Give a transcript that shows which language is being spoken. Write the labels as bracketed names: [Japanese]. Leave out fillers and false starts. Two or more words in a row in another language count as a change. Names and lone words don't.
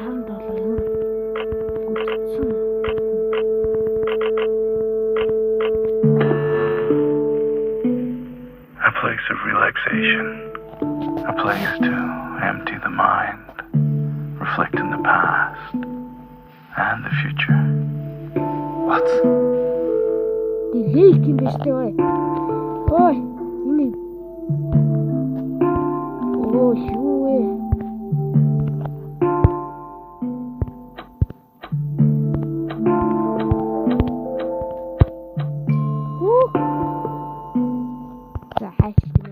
[English] A place of relaxation. A place to empty the mind, reflect in the past and the future. What? [Mongolian] Лейк юм биш үү? Ой, энэ. Оо, юу вэ? За хайчих.